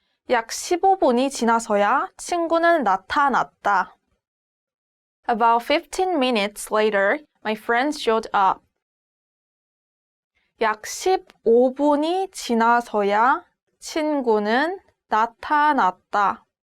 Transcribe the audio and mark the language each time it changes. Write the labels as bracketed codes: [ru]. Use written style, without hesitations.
[ko] 약 15분이 지나서야 친구는 나타났다. [en] About 15 minutes later, my friend showed up. [ko] 약 15분이 지나서야 친구는 나타났다.